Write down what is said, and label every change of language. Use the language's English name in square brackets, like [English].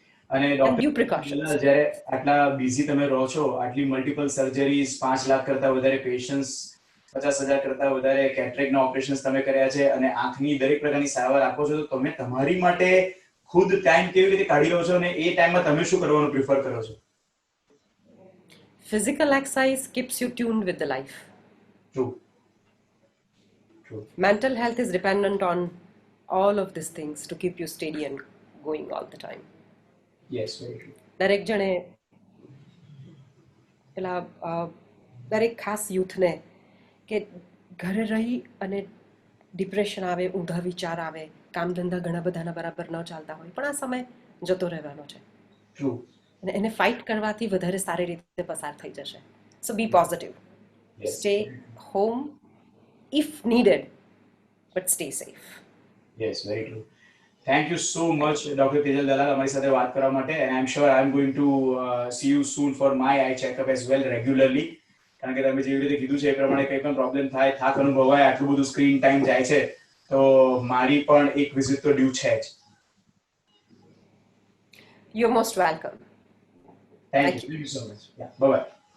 [Gujarati] અને ડોક્ટર જ્યારે આટલા બિઝી તમે રહો છો, આટલી મલ્ટિપલ સર્જરીઝ, 5 લાખ કરતા વધારે પેશન્ટ્સ, 50,000 કરતા વધારે કેટરેક્ટના ઓપરેશન્સ તમે કર્યા છે અને આંખની દરેક પ્રકારની સારવાર આપો છો, તો તમે તમારી માટે ખુદ ટાઈમ કેવી રીતે કાઢી લો છો અને એ ટાઈમમાં તમે શું કરવાનું પ્રિફર કરો છો? [English] Physical exercise keeps you tuned with the life. True. Mental health is dependent on all of these things to keep you steady and going all the time. Yes, very true. [Gujarati] દરેક જણે પેલા દરેક ખાસ યુથને કે ઘરે રહી અને ડિપ્રેશન આવે, ઊંધા વિચાર આવે, કામ ધંધા ઘણા બધાના બરાબર ન ચાલતા હોય, પણ આ સમય જતો રહેવાનો છે. True. અને એને ફાઇટ કરવાથી વધારે સારી રીતે પસાર થઈ જશે. [English] So be positive, stay home if needed, but stay safe. Yes, very true. Thank you so much, Dr. Tejal Dalal, [Gujarati] અમારી સાથે વાત કરવા માટે, [English] and I'm sure I'm going to see you soon for my eye checkup as well regularly. [Gujarati] કારણ કે તમે જેવી રીતે કીધું છે એ પ્રમાણે કંઈ પણ પ્રોબ્લેમ થાય, થાક અનુભવાય, આટલું બધું સ્ક્રીન ટાઈમ જાય છે, તો મારી પણ એક વિઝિટ તો ડ્યુ છે જ. [English] You're most welcome. Thank you so much. Yeah, bye bye.